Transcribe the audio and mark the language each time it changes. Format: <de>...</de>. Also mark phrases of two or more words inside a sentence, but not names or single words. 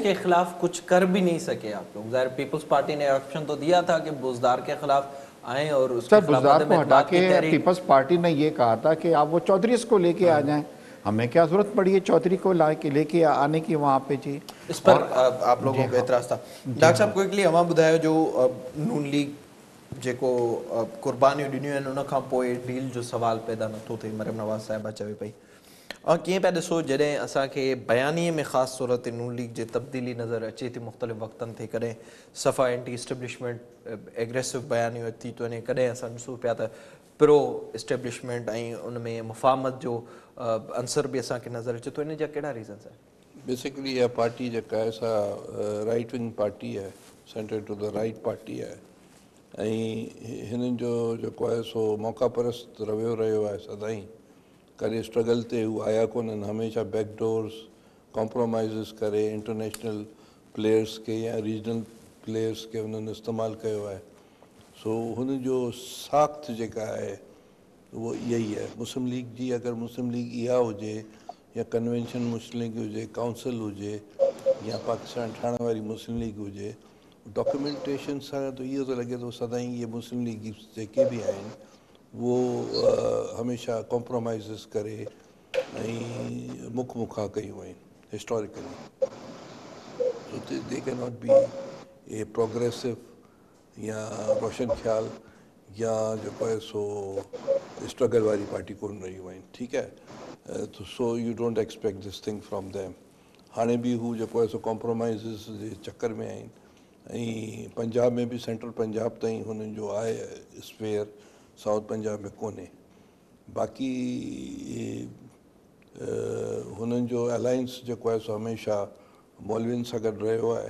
<ur>اس کے خلاف کچھ کر بھی نہیں سکے آپ لوگ۔ ظاہر پیپلز پارٹی نے آپشن تو دیا تھا کہ بزدار کے خلاف آئے اور اس کے خلاف بزدار کو ہٹا کے پیپلز پارٹی نے یہ کہا تھا کہ آپ وہ چودھری کو لے کے آ جائیں. ہمیں کیا ضرورت پڑی ہے چودھری کو لے کے آنے کی وہاں پہ جی. اس پر آپ لوگوں کو اعتراض تھا.</ur> <sd>डॉक्टर साहब क्विकली हमें ॿुधायो जो नून लीग जेको कुर्बानियूं ॾिनियूं आहिनि उन खां पोइ डील जो सवाल पैदा नथो थिए, मरियम नवाज़ साहिबा चवे पई। और कीअं पिया ॾिसो जॾहिं असांखे बयानीअ में ख़ासि सूरत ते नून लीग जे तब्दीली नज़र अचे थी मुख़्तलिफ़ वक़्तनि ते, कॾहिं सफ़ा</sd> <en>anti establishment</en> <sd>एग्रेसिव बयानियूं थी थो वञे, कॾहिं असां ॾिसूं पिया त</sd> <en>pro establishment</en> <sd>ऐं उन में मुफ़ाहमत जो अंसर भी असांखे नज़र अचे थो। इन जा कहिड़ा रीज़न्स आहिनि? बेसिकली इहा पार्टी जेका आहे सा</sd> <en>right wing</en> <sd>पार्टी आहे,</sd> <en>center to the right</en> <sd>पार्टी आहे, ऐं हिननि जो जेको आहे सो मौक़ा परस्त रवियो रहियो आहे सदाईं। करे स्ट्रगल ते हू आया कोन्हनि, हमेशह</sd> <en>backdoors compromises</en> <sd>करे</sd> <en>international players</en> <sd>के या</sd> <en>regional players</en> <sd>के उन्हनि इस्तेमालु कयो आहे। सो हुन जो साख़्त जेका आहे वो इहा ई आहे। मुस्लिम लीग जी अगरि मुस्लिम लीग इहा हुजे या कन्वेंशन मुस्लिम लीग हुजे, काउंसिल हुजे या पाकिस्तान ठाहिण वारी मुस्लिम लीग हुजे, डॉक्यूमेंटेशन सां त इहो थो लॻे थो सदाईं इहे मुस्लिम लीग जेके बि आहिनि वो हमेशह कॉम्प्रोमाइज़िस करे ऐं मुखा कयूं आहिनि हिस्टोरिकली।</sd> <en>so they can not be a progressive</en> <sd>या रोशन ख्याल या जेको आहे सो स्ट्रगल वारी पार्टी कोन रहियूं आहिनि, ठीकु आहे।</sd> <en>So you don't expect this thing from them.</en> <sd>हाणे बि हू जेको आहे सो कॉम्प्रोमाइज़िस जे चक्कर में आहिनि ऐं पंजाब में बि सेंट्रल पंजाब ताईं हुननि जो आहे स्फेयर, साउथ पंजाब में कोन्हे। बाक़ी हुननि जो अलायंस जेको आहे सो हमेशह मौलवियुनि सां गॾु रहियो आहे।</sd>